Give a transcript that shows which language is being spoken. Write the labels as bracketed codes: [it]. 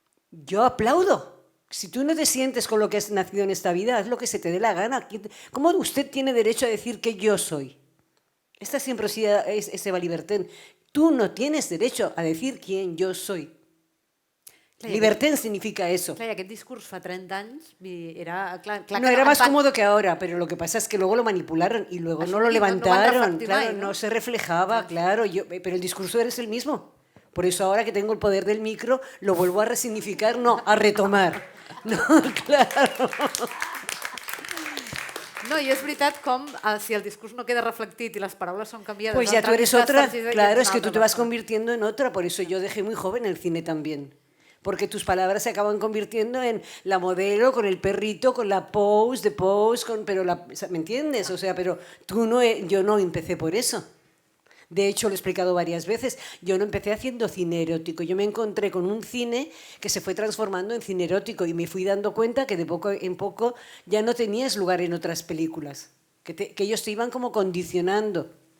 [es] Yo aplaudo. Si tú no te sientes con lo que has nacido en esta vida, haz lo que se te dé la gana. ¿Cómo usted tiene derecho a decir que yo soy? Esta siempre es Eva Libertén. Tú no tienes derecho a decir quién yo soy. Libertén significa eso. [ca] Clar, i aquest discurs fa 30 anys era... [es] No, era más cómodo que ahora, pero lo que pasa es que luego lo manipularon y luego no lo levantaron. Claro, no se reflejaba, claro. Pero el discurso es el mismo. Por eso ahora que tengo el poder del micro, lo vuelvo a resignificar, no, a retomar. No, claro. [ca] No, i és veritat com si el discurs no queda reflectit i les paraules són canviades... [es] Pues ya tú eres otra, claro, es que tú te vas convirtiendo en otra, por eso yo dejé muy joven el cine también. Porque tus palabras se acaban convirtiendo en la modelo, con el perrito, con la pose, pero ¿me entiendes? O sea, pero yo no empecé por eso. De hecho, lo he explicado varias veces, yo no empecé haciendo cine erótico, yo me encontré con un cine que se fue transformando en cine erótico y me fui dando cuenta que de poco en poco ya no tenías lugar en otras películas, que ellos te iban como condicionando.